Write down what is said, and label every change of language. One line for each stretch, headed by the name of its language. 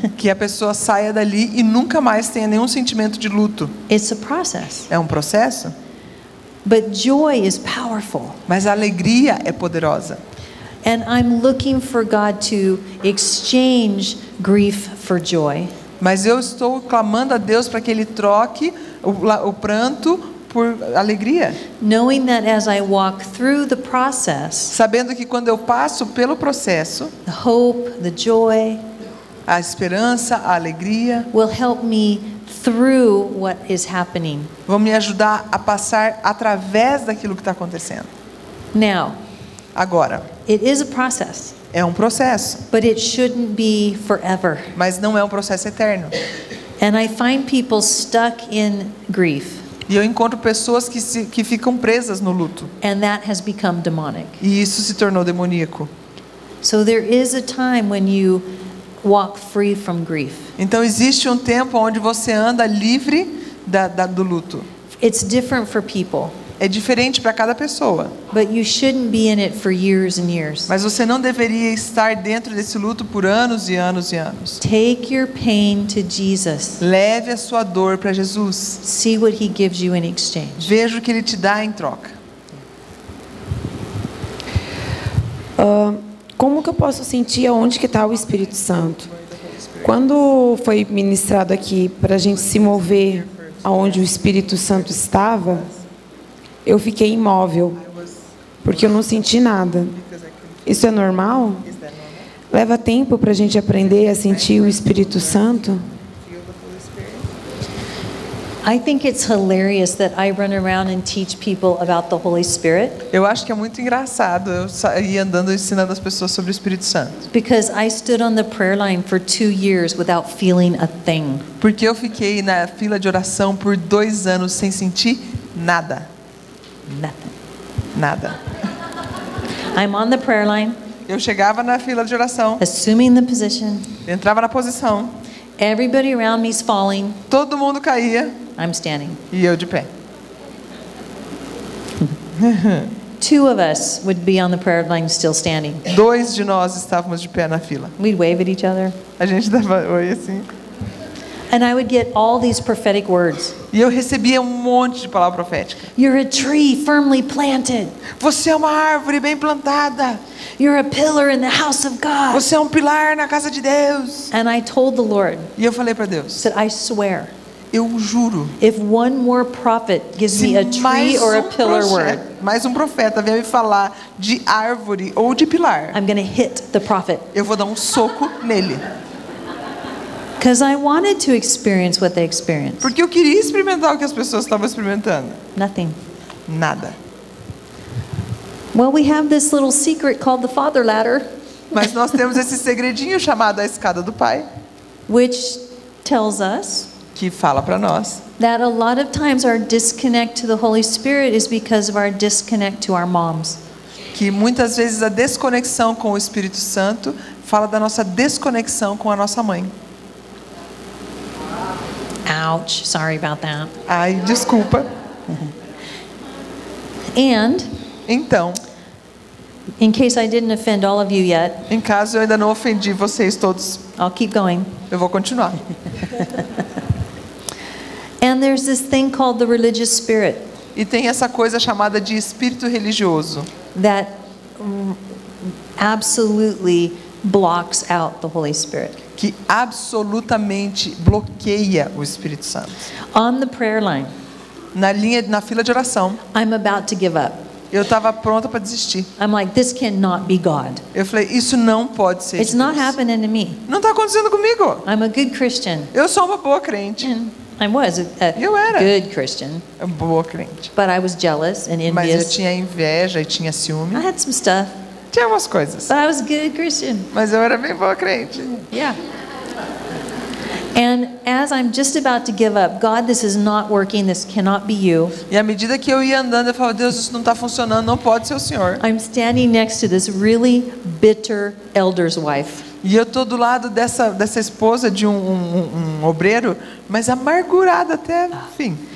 Portuguese: que a pessoa saia dali e nunca mais tenha nenhum sentimento de luto.
English: It's a process.
Portuguese: É um processo,
English: But joy is powerful.
Portuguese: mas a alegria é poderosa.
English: And I'm looking for God to exchange grief for joy.
Portuguese: Mas eu estou clamando a Deus para que Ele troque o pranto por alegria.
English: Knowing that as I walk through the process,
Portuguese: Sabendo que quando eu passo pelo processo,
English: the hope, the joy
Portuguese: a esperança, a alegria
English: will help me through what is happening.
Portuguese: vão me ajudar a passar através daquilo que está acontecendo.
English: Now,
Portuguese: Agora,
English: it is a process,
Portuguese: é um processo,
English: but it shouldn't be forever.
Portuguese: mas não é um processo eterno.
English: And I find people stuck in grief,
Portuguese: E eu encontro pessoas que ficam presas no luto.
English: and that has become demonic.
Portuguese: E isso se tornou demoníaco.
English: So there is a time when you walk free from grief.
Portuguese: Então existe um tempo onde você anda livre do luto.
English: It's different for people,
Portuguese: É diferente para cada pessoa.
English: but you shouldn't be in it for years and years.
Portuguese: Mas você não deveria estar dentro desse luto por anos e anos e anos.
English: Take your pain to Jesus.
Portuguese: Leve a sua dor para Jesus.
English: See what he gives you in exchange.
Portuguese: Veja o que Ele te dá em troca. Como que eu posso sentir aonde que está o Espírito Santo? Quando foi ministrado aqui para a gente se mover aonde o Espírito Santo estava, eu fiquei imóvel, porque eu não senti nada. Isso é normal? Leva tempo para a gente aprender a sentir o Espírito Santo?
English: I think it's hilarious that I run around and teach people about the Holy Spirit
Portuguese: Eu acho que é muito engraçado eu sair andando ensinando as pessoas sobre o Espírito Santo.
English: because I stood on the prayer line for 2 years without feeling a thing.
Portuguese: Porque eu fiquei na fila de oração por 2 anos sem sentir nada.
English: Nothing.
Portuguese: Nada.
English: I'm on the prayer line,
Portuguese: Eu chegava na fila de oração,
English: assuming the position.
Portuguese: entrava na posição,
English: Everybody around me's falling.
Portuguese: todo mundo caía
English: I'm standing.
Portuguese: e eu de pé.
English: 2 of us would be on the prayer line still standing.
Portuguese: 2 de nós estávamos de pé na fila.
English: We'd wave at each other.
Portuguese: A gente dava oi assim.
English: And I would get all these prophetic words.
Portuguese: E eu recebia um monte de palavra profética.
English: You're a tree firmly planted.
Portuguese: Você é uma árvore bem plantada.
English: You're a pillar in the house of God.
Portuguese: Você é um pilar na casa de Deus.
English: And I told the Lord,
Portuguese: E eu falei para Deus,
English: said, I swear,
Portuguese: eu juro,
English: if one more prophet gives me a tree or a pillar word,
Portuguese: mais um profeta vier me falar de árvore ou de pilar,
English: I'm going to hit the prophet.
Portuguese: eu vou dar um soco nele.
English: Because I wanted to experience what they experienced.
Portuguese: Porque eu queria experimentar o que as pessoas estavam experimentando.
English: Nothing.
Portuguese: Nada.
English: Well, we have this little secret called the Father Ladder,
Portuguese: Mas nós temos esse segredinho chamado a escada do Pai,
English: which tells us
Portuguese: que fala para nós
English: that a lot of times our disconnect to the Holy Spirit is because of our disconnect to our moms.
Portuguese: que muitas vezes a desconexão com o Espírito Santo fala da nossa desconexão com a nossa mãe.
English: Ouch, sorry about that.
Portuguese: Ai, desculpa.
English: And
Portuguese: Então,
English: in case I didn't offend all of you yet,
Portuguese: em caso eu ainda não ofendi vocês todos,
English: I'll keep going.
Portuguese: eu vou continuar.
English: And there's this thing called the religious spirit
Portuguese: E tem essa coisa chamada de espírito religioso,
English: that absolutely blocks out the Holy Spirit.
Portuguese: que absolutamente bloqueia o Espírito Santo.
English: On the prayer line,
Portuguese: Na fila de oração,
English: I'm about to give up.
Portuguese: eu estava pronta para desistir.
English: I'm like, this cannot be God.
Portuguese: Eu falei, isso não pode ser
English: It's
Portuguese: de
English: not
Portuguese: Deus.
English: happening to me.
Portuguese: Não está acontecendo comigo.
English: I'm a good Christian.
Portuguese: Eu sou uma boa crente.
English: And I was
Portuguese: Eu
English: a
Portuguese: era.
English: good Christian,
Portuguese: Boa crente.
English: but I was jealous and
Portuguese: Mas eu
English: envious.
Portuguese: tinha inveja e tinha ciúme.
English: I had some stuff,
Portuguese: Tinha umas coisas.
English: but I was a good Christian.
Portuguese: Mas eu era bem boa crente.
English: Yeah. And as I'm just about to give up, God, this is not working. This cannot be you.
Portuguese: E à medida que eu ia andando, eu falava, Deus, isso não está funcionando, não pode ser o Senhor.
English: I'm standing next to this really bitter elder's wife.
Portuguese: E eu estou do lado dessa esposa de um obreiro, mas amargurada até o fim.